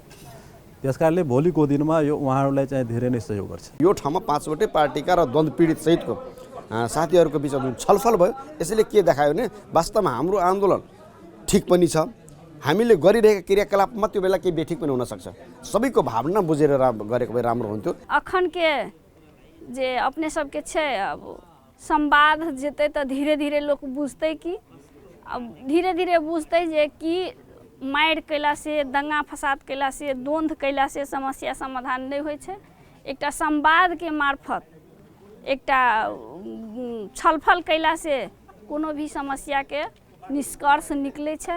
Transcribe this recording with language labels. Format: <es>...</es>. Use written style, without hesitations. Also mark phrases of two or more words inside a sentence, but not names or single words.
<ne>त्यसकारणले भोलिको दिनमा यो उहाँहरूलाई चाहिँ धेरै नै सहयोग गर्छ। यो ठाउँमा 5वटै पार्टीका र द्वन्द्व पीडित सहितको साथीहरूको बिचमा जुन छलफल भयो यसले के देखायो भने वास्तवमा हाम्रो आन्दोलन ठिक पनि छ, हामीले गरिरहेका क्रियाकलापमा त्यो बेला केही बेठिक पनि हुनसक्छ। सबैको भावना बुझेर गरेको भए राम्रो हुन्थ्यो।</ne> <mai>अखन के जे अपने सबके छै अब संवाद जेतै त धीरे धीरे लोग बुझतै कि अब धीरे धीरे बुझतै जे कि मारि कैला से, दंगा फसाद कैला से, द्वंद्व कैला से समस्या समाधान नहीं होइ छै। एकटा संवाद के मार्फत एकटा छलफल कैला से कोनो भी समस्या के निष्कर्ष निकले छै।</mai>